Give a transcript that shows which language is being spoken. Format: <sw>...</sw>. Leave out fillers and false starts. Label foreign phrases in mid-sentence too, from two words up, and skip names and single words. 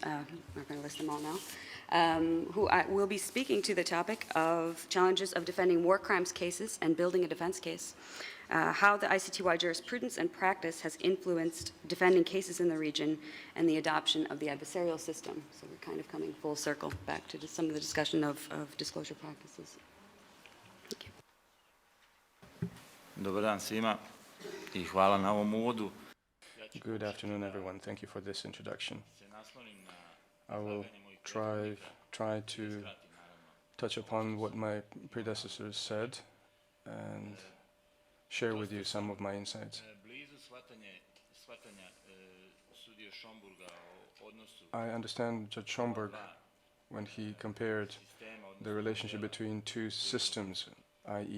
<en>I'm not going to list them all now. Who will be speaking to the topic of challenges of defending war crimes cases and building a defense case, how the ICTY jurisprudence and practice has influenced defending cases in the region, and the adoption of the adversarial system. So we're kind of coming full circle back to some of the discussion of disclosure practices. Thank you.</en> <bs>Dobar dan svima I hvala na ovom uvodu.</bs> <en>Good afternoon, everyone. Thank you for this introduction. I will try to touch upon what my predecessors said and share with you some of my insights. I understand Judge Schoenberg when he compared the relationship between two systems, i.e.</en>